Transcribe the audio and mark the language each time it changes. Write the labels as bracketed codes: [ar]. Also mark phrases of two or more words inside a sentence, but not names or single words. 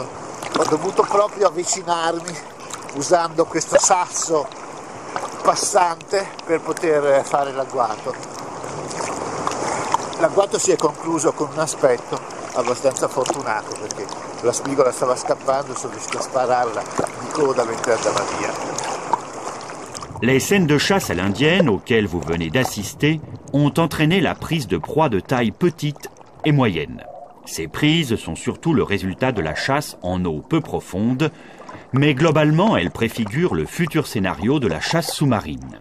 [it] Ho dovuto proprio avvicinarmi usando questo sasso passante per poter fare l'agguato. L'agguato si è concluso con un aspetto abbastanza fortunato, perché la spigola stava scappando, sono riuscito a spararla di coda mentre andava via. [fr] Les scènes de chasse à l'indienne auxquelles vous venez d'assister ont entraîné la prise de proies de taille petite et moyenne. Ces prises sont surtout le résultat de la chasse en eau peu profonde, mais globalement elles préfigurent le futur scénario de la chasse sous-marine.